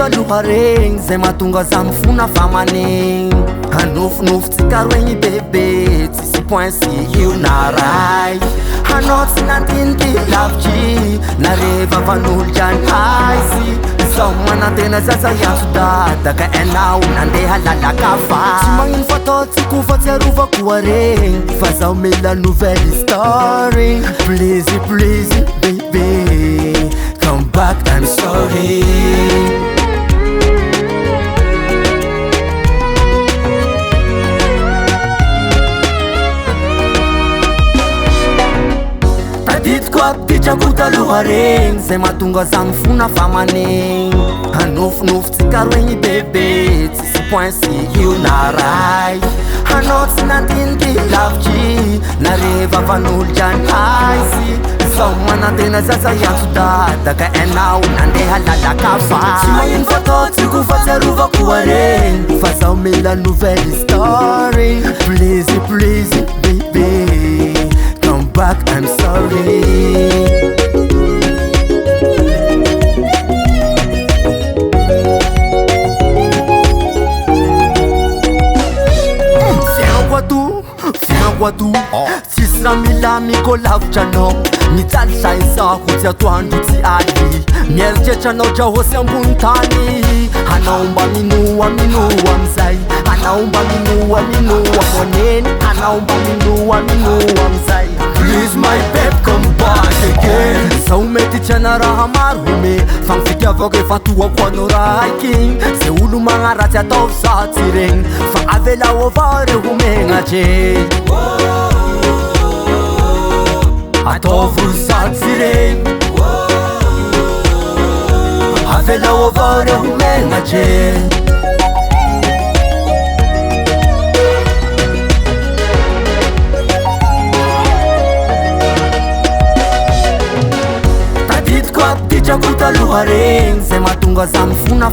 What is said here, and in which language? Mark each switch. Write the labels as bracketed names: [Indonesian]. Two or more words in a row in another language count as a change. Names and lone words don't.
[Malagasy] lohareny zay mahatonga za mifona fa manegny hanofinofitsika roegny bebe tsisy point sy io na ray hanao tsy nandiniky lavitry nareva van'olo drany aizy zao manantena zaza iantso dadaka anao nandeha lalaka fa tsy magnino fataotsiko fa tsy arovako aregny fa zaho mila nouvelle [English] story please please baby come back I'm sorry [Malagasy] tadidiko abditrako taloha regny zay mahatonga za mifona fa manegny hanofinofitsika roegny bebe tsisy point sy io na ray hanao tsy nandiniky lavitry nareva van'olo drany aizy zao manantena zaza iantso dadaka anao nandeha lalaka fa tsy magnino fataotsiko fa tsy arovako aregny fa zaho mila nouvelle [English] story please please baby come back I'm sorry [Malagasy] Fiangoatu tsisy raha milamiko lavitra anao mijaly saizako tsy atoandro tsy aly mieritreritra dra hosy ambony tany anao mba minoa amizay anao mba minoa moneny anao mba minoa amizay [English] please my babe come back again [Malagasy] zaho mety tiana raha maro home fa mifitiavako efa toako anao raiky zay olo magnaratsy atao za tsy regny fa avelao avao re homegnatre ataovy zatsy regny avelao avao re homegnatre abditrako taloha regny zay mahatonga za mifona